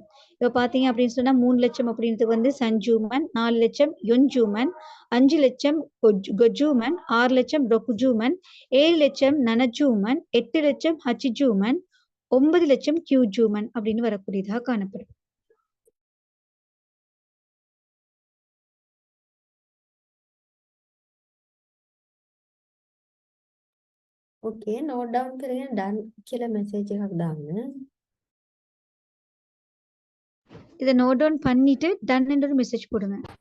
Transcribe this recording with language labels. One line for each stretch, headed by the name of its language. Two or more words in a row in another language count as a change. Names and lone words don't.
Tamil: இப்ப பாத்தீங்க அப்படின்னு சொன்னா 3 லட்சம் அப்படின்றது வந்து சஞ்சூமன், 4 லட்சம் யொன்ஜூமன், 5 லட்சம் கொஜூமன், 6 லட்சம் ரொகுஜூமன், 7 லட்சம் நனஜூமன், 8 லட்சம் ஹச்சிஜூமன், 9 லட்சம் கியூஜூமன் அப்படின்னு வரக்கூடியதாக காணப்படும்.
Sinhala: ඕකේ
English: note down
Sinhala: කරගෙන ඩන් කියලා මෙසේජ් එකක් දාන්න.
Tamil: இதை
English: note down
Tamil: பண்ணிட்டு டன் என்ற ஒரு மெசேஜ் போடுங்க.